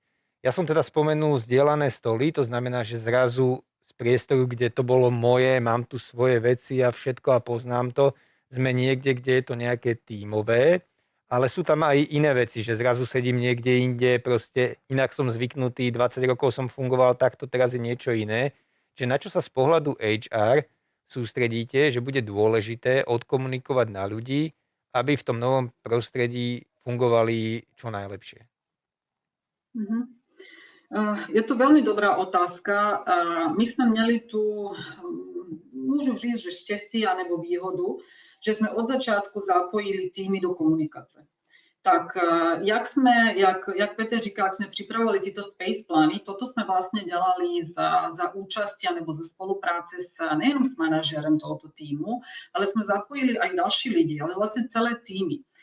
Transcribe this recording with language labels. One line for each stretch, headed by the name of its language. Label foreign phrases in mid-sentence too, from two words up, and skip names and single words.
Slovak: Ja som teda spomenul zdieľané stoly, to znamená, že zrazu z priestoru, kde to bolo moje, mám tu svoje veci a všetko a poznám to, sme niekde, kde je to nejaké tímové, ale sú tam aj iné veci, že zrazu sedím niekde inde, proste inak som zvyknutý, 20 rokov som fungoval takto, teraz je niečo iné. Že na čo sa z pohľadu HR sústredíte, že bude dôležité odkomunikovať na ľudí, aby v tom novom prostredí fungovali čo najlepšie? Je to veľmi dobrá otázka.
Czech: My sme měli tu, môžu říct, že štěstí anebo výhodu, že jsme od začátku zapojili týmy do komunikace. Tak jak Petr říká, jak jsme připravovali tyto space plány, toto jsme vlastně dělali za účasti nebo za spolupráce nejenom s manažerem tohoto týmu, ale jsme zapojili aj další lidi, ale vlastně celé týmy.